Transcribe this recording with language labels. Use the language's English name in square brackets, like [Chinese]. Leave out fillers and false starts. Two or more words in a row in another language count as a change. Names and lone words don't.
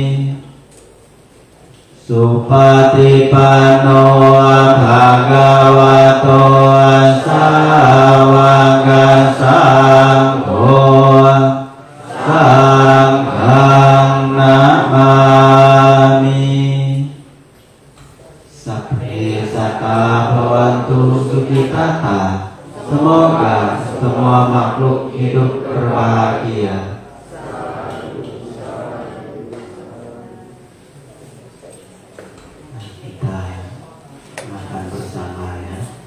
[Pali] สุปฏิปันโนภะคะวะโตสาวกสังโฆสังฆังนะมามิสัพเพสัตตาภวันตุสุขิตา [Indonesian] semoga semua makhluk hidup berbahagia. Kita makan bersama ya.